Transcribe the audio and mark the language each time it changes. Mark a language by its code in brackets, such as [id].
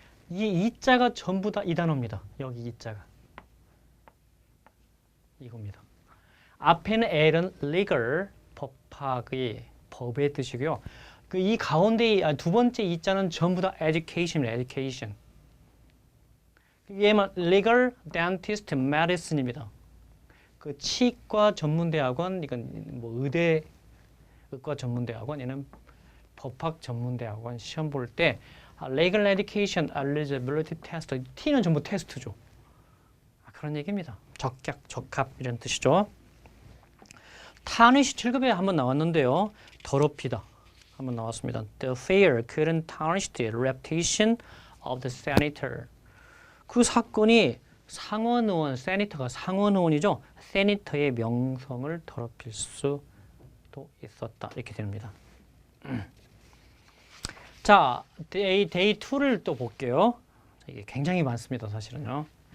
[ko] 이 이자가 전부 다 이 단어입니다. 여기 이자가 이겁니다. 앞에는 L은 legal, 법학의 법의 뜻이고요. 그 이 가운데 두 번째 이자는 전부 다 education입니다. education. 얘만 legal, dentist, medicine입니다. 그 치과 전문대학원, 이건 뭐 의과 전문대학원, 얘는 법학 전문대학원 시험 볼 때 [en] legal education eligibility test, [ko] T는 전부 테스트죠. 그런 얘기입니다. 적격, 적합 이런 뜻이죠. tarnish 7급에 한번 나왔는데요. 더럽히다 한번 나왔습니다. [en] The affair couldn't tarnish the reputation of the senator. [ko] 그 사건이 상원 의원, 세니터가 상원 의원이죠. 세니터의 명성을 더럽힐 수도 있었다. 이렇게 됩니다. 자, 데이 2를 또 볼게요. 이게 굉장히 많습니다, 사실은요.